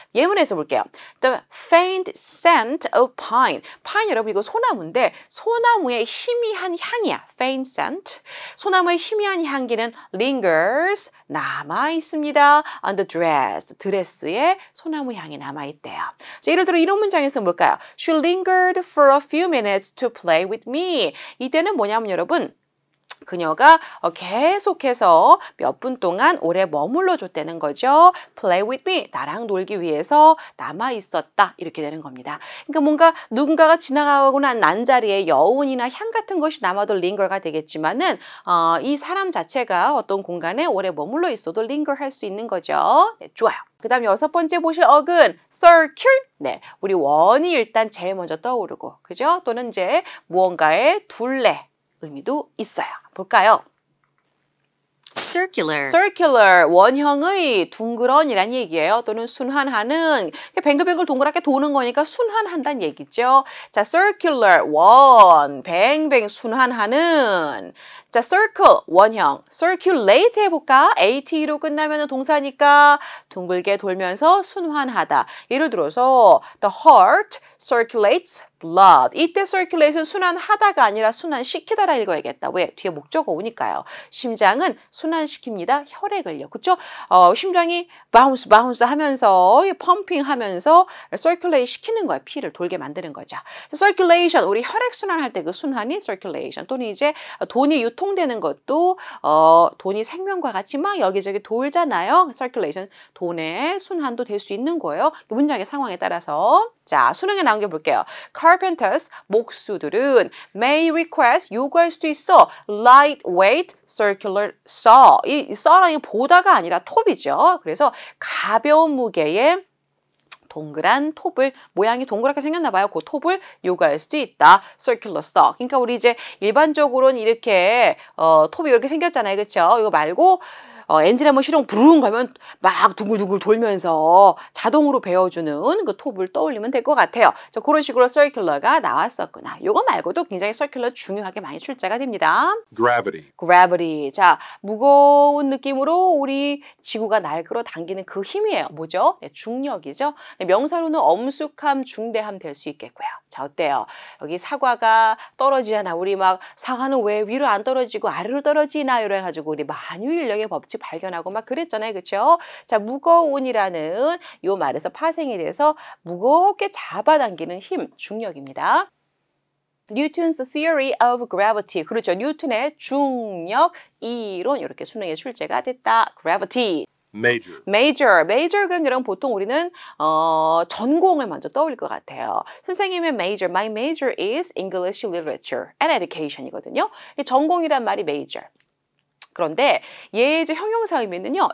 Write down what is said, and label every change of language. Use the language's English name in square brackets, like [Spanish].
[Korean] 예문에서 볼게요. [English] The faint scent of pine. [Korean] pine 여러분 이거 소나무인데 소나무의 희미한 향이야. [English] faint scent. [Korean] 소나무의 희미한 향기는 lingers 남아 있습니다. [English] on the dress. [Korean] 드레스에 소나무 향이 남아 있대요. 자, 예를 들어 이런 문장에서 뭘까요? [English] She lingered for a few minutes to play with me. [Korean] 이때는 뭐냐면 여러분 그녀가 계속해서 몇 분 동안 오래 머물러 줬다는 거죠. [English] Play with me. [Korean] 나랑 놀기 위해서 남아 있었다. 이렇게 되는 겁니다. 그러니까 뭔가 누군가가 지나가고 난 자리에 여운이나 향 같은 것이 남아도 linger가 되겠지만은 이 사람 자체가 어떤 공간에 오래 머물러 있어도 linger 할 수 있는 거죠. 네, 좋아요. 그 다음 6번째 보실 어근 circle. 네, 우리 원이 일단 제일 먼저 떠오르고 그죠? 또는 이제 무언가의 둘레 의미도 있어요. 볼까요? circular 원형의 둥그런이란 얘기예요. 또는 순환하는 뱅글뱅글 동그랗게 도는 거니까 순환한다는 얘기죠. 자, circular 원 뱅뱅 순환하는. 자, circle 원형 circulate 해볼까? AT로 끝나면 동사니까 둥글게 돌면서 순환하다. 예를 들어서 [English] the heart circulates blood. [Korean] 이때 circulate은 순환하다가 아니라 순환시키다라 읽어야겠다. 왜? 뒤에 목적어 오니까요. 심장은 순환시킵니다. 혈액을요. 그쵸? 심장이 bounce 하면서 펌핑 하면서 circulate 시키는 거예요. 피를 돌게 만드는 거죠. circulation 우리 혈액 순환할 때 그 순환이 circulation 또는 이제 돈이 유통되는 것도 돈이 생명과 같이 막 여기저기 돌잖아요. circulation 돈의 순환도 될 수 있는 거예요. 문장의 상황에 따라서. 자, 수능에 나온 게 볼게요. Carpenters, 목수들은 [English] may request, [Korean] 요구할 수도 있어. [English] lightweight circular saw. [Korean] 이 saw라는 게 보다가 아니라 톱이죠. 그래서 가벼운 무게의 동그란 톱을 모양이 동그랗게 생겼나 봐요. 그 톱을 요구할 수도 있다. [English] circular saw. [Korean] 그러니까 우리 이제 일반적으로는 이렇게 톱이 이렇게 생겼잖아요. 그렇죠? 이거 말고 엔진 한번 시동 부릉 가면 막 둥글둥글 돌면서 자동으로 베어주는 그 톱을 떠올리면 될 것 같아요. 자, 그런 식으로 circular가 나왔었구나. 요거 말고도 굉장히 circular 중요하게 많이 출제가 됩니다. [English] gravity. [Korean] 자, 무거운 느낌으로 우리 지구가 날 끌어당기는 그 힘이에요. 뭐죠? 네, 중력이죠. 네, 명사로는 엄숙함, 중대함 될 수 있겠고요. 자, 어때요? 여기 사과가 떨어지잖아. 우리 막 사과는 왜 위로 안 떨어지고 아래로 떨어지나 이래가지고 우리 만유인력의 법칙 발견하고 막 그랬잖아요. 그렇죠? 자, 무거운이라는 요 말에서 파생이 돼서 무겁게 잡아당기는 힘, 중력입니다. [English] Newton's theory of gravity. [Korean] 그렇죠. 뉴턴의 중력 이론 이렇게 수능에 출제가 됐다. [English] gravity. major. [Korean] 그럼 여러분 보통 우리는 전공을 먼저 떠올릴 것 같아요. 선생님의 [English] major, my major is English literature and education이거든요. [Korean] 이 전공이란 말이 major. 그런데 얘의 이제 형용사 의미는요.